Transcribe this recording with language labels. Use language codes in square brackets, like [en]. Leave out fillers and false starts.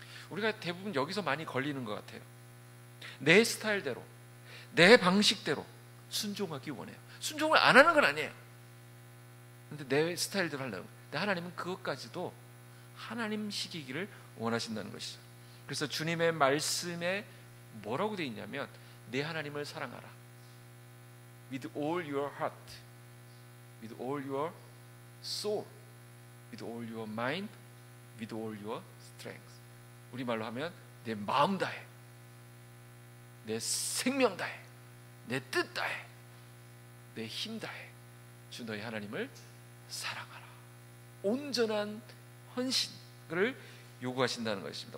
[ko] 우리가 대부분 여기서 많이 걸리는 것 같아요. 내 스타일대로, 내 방식대로 순종하기 원해요. 순종을 안 하는 건 아니에요. 근데 내 스타일대로 하려고. 근데 하나님은 그것까지도 하나님식이기를 원하신다는 것이죠. 그래서 주님의 말씀에 뭐라고 되어 있냐면 내 하나님을 사랑하라. [en] With all your heart, with all your soul, with all your mind, with all your strength. [ko] 우리말로 하면 내 마음 다해, 내 생명 다해, 내 뜻 다해, 내 힘 다해 주 너희 하나님을 사랑하라. 온전한 헌신을 요구하신다는 것입니다.